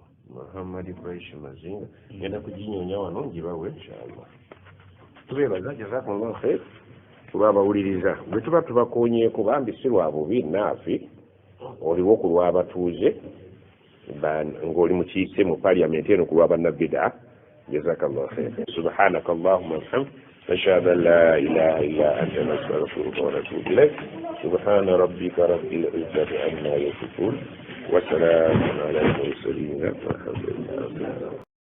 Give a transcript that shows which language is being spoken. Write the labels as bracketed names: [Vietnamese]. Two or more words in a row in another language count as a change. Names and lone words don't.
[Ganda] Muhammad Quraish Mazinga. Ngenda kuginyonya wano ngibawe inshallah. Tubeebaza [Arabic] جزاكم الله خير [Ganda] kuba abawuliriza bwe tuba tubakonyeeko, bambi si lwa bubi naafe oliwo ku lw'abatuuze ng'oli mukiise mu parliament eno ku lwa bannabida. [Arabic] جزاك الله خير. سبحانك اللهم وبحمدك نشهد أن لا إله إلا أنت نستغفرك ونتوب إليك. سبحان ربك رب العزة عما يصفون وسلام على المرسلين والحمد لله رب العالمين.